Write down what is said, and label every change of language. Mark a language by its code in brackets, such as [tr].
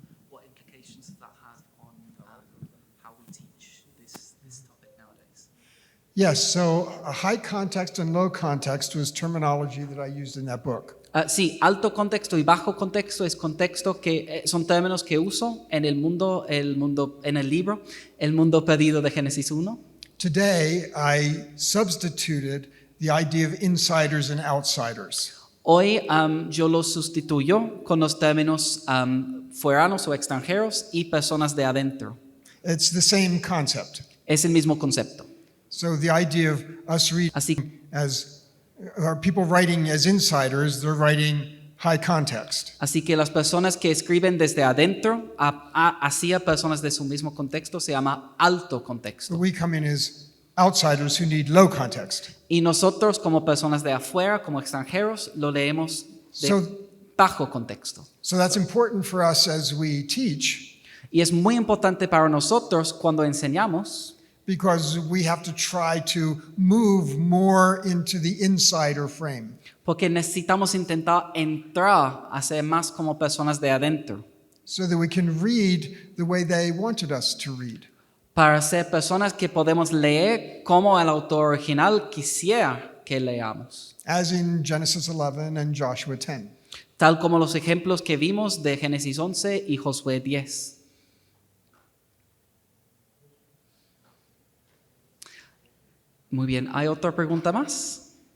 [en] What implications does that have on how we teach this topic nowadays? Yes, so a high context and low context was terminology that I used in that book. [es] Sí, alto contexto y bajo contexto es contexto que son términos que uso en el mundo en el libro El mundo perdido de Génesis 1. [en] Today, I substituted the idea of insiders and outsiders. [es] Hoy yo lo sustituyo con los términos foranos o extranjeros y personas de adentro. [en] It's the same concept. [es] Es el mismo concepto. [en] So the idea of us reading [es] Así, [en] as, or people writing as insiders, they're writing high context. [es] así que las personas que escriben desde adentro hacia personas de su mismo contexto se llama alto contexto. [en] But we come in as outsiders who need low context. [es] Y nosotros como personas de afuera, como extranjeros, lo leemos de [en] So- [es] bajo contexto. [en] So that's important for us as we teach, [es] Y es muy importante para nosotros cuando enseñamos, [en] because we have to try to move more into the insider frame. [es] porque necesitamos intentar entrar a ser más como personas de adentro, [en] So that we can read the way they wanted us to read. [es] para ser personas que podemos leer como el autor original quisiera que leamos, [en] As in Genesis 11 and Joshua 10. [es] tal como los ejemplos que vimos de Génesis 11 y Josué 10. Muy bien, ¿hay otra pregunta más?